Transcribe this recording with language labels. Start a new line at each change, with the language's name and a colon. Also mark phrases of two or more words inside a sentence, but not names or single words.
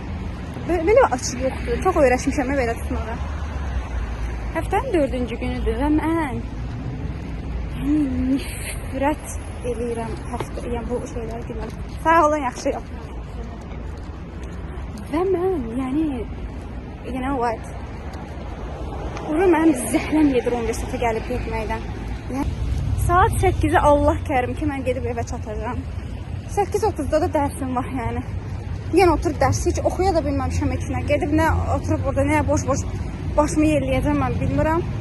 Azerbaijani: Belə açıq yoxdur. Çox öyrəşmişəm belə tutmağa. Həftənin 4-cü günüdür və mən nifrət eləyirəm yəni bu şeylər günlər. Sağ olun, yaxşıyam. Və mən,
English: you know what?
Azerbaijani: Ora mənim zəhləm yedir universitetə gəlib getməkdən. Saat 8-ə Allah kərim ki, mən gedib evə çatacağım. 8:30-da da dərsim var yəni. Yenə oturub dərsi heç oxuya da bilməmişəm heç nə. Gedib nə oturub orada, nə boş-boş başımı yelləyəcəm mən bilmirəm.